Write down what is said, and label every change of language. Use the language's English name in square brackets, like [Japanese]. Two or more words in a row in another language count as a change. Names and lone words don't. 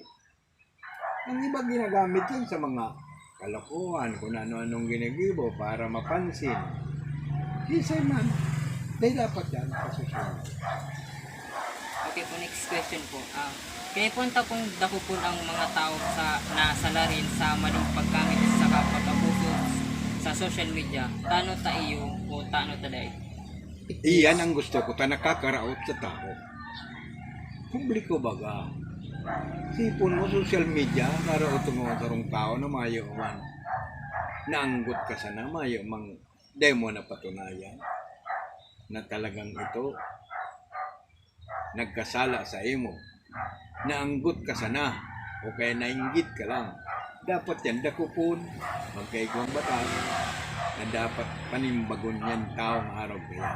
[Filipino] Ang iba ginagamit yan sa mga kalokohan, kung ano-anong ginagibo para mapansin. [Bikol] Isay man, dahil dapat yan sa [English] social media. [Filipino] Okay po, next question po. Kaya punta pong dako po ang mga tao sa nasalarin sa maling paggamit sa pag-abuso sa [English] social media. [Bikol] Tano ta iyo o tano ta day? [Filipino] Iyan ang gusto ko, ta nakakaraot sa tao. [Bikol] Publiko baga. Sipon mo [English] social media, [Bikol] karaot mo sa rong tao na mayo man. Naanggot ka sana, mayo mang demo na patunayan na talagang ito nagkasala sa imo. Naanggot ka sana o kaya nainggit ka lang. Dapat yan dakupon, magkaigwang batas na dapat panimbagon yan taong araw kaya.